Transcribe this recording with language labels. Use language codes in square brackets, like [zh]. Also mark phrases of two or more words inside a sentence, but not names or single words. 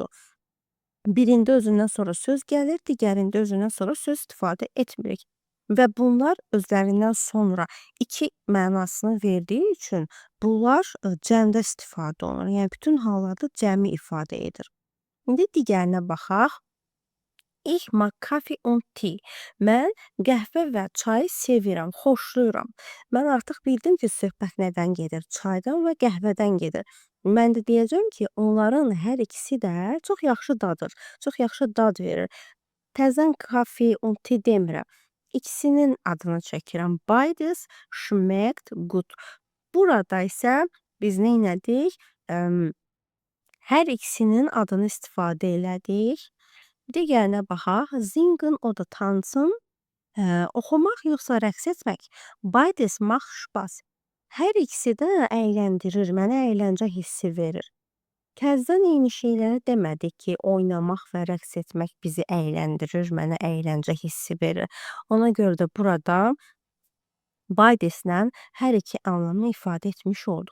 [az] Birində özündən sonra söz gəlir, digərində özündən sonra söz istifadə etmirik. Və bunlar özlərindən sonra iki mənasını verdiyi üçün bunlar cəmdə istifadə olunur. Yəni bütün hallarda cəmi ifadə edir. İndi digərinə baxaq. [de] Ich mag Kaffee und Tee. [az] Mən qəhvə və çayı sevirəm, xoşlayıram. Mən artıq bildim ki, söhbət nədən gedir? Çaydan və qəhvədən gedir. Mən də deyəcəm ki, onların hər ikisi də çox yaxşı dadır, çox yaxşı dad verir. Təzən [de] Kaffee und Tee [az] demirəm. İkisinin adını çəkirəm. [de] Beides schmeckt gut. [az] Burada isə biz nə etdik? Hər ikisinin adını istifadə elədik. Digərinə baxaq. [de] Singen oder tanzen. [az] Oxumaq yoxsa rəqs etmək. [de] Beides macht Spaß. [az] Hər ikisi də əyləndirir, mənə əyləncə hissi verir. Təzədən eyni şeyləri demədik ki, oynamaq və rəqs etmək bizi əyləndirir, mənə əyləncə hissi verir. Ona görə də burada Baideslə hər iki anlamı ifadə etmiş olduq.